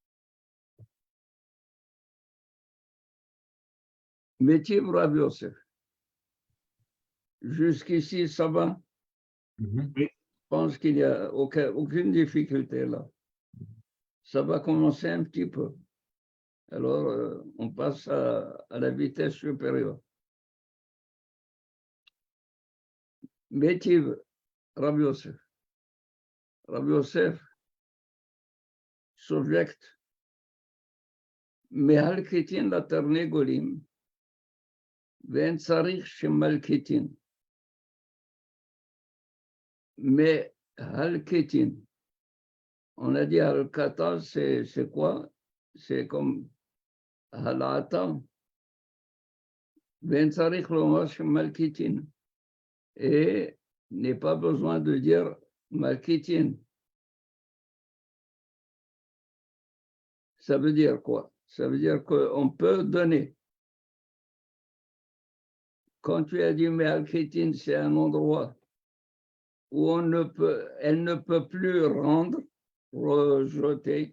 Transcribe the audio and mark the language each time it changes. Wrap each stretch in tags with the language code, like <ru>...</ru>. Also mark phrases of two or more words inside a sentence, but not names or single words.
<arc>מתיב רב יוסף.</arc> <fr>Jusqu'ici, ça va. Je pense qu'il n'y a aucune difficulté là. Ça va commencer un petit peu. Alors, on passe à la vitesse supérieure.</fr> <arc>מתיב רב יוסף.</arc> <he>Rav Yosef, subject, מהלקיטין לתרנגולים, ואין צריך שמלקיטין. מהלקיטין.</he> <fr>On a dit halkata, c'est quoi? C'est comme halata.</fr> <he>ואין צריך לומר שמלקיטין.</he> <fr>Et n'est pas besoin de dire malkitin. Ça veut dire quoi? Ça veut dire qu'on peut donner. Quand tu as dit malkitin, c'est un endroit où elle ne peut plus rendre, rejeter.</fr>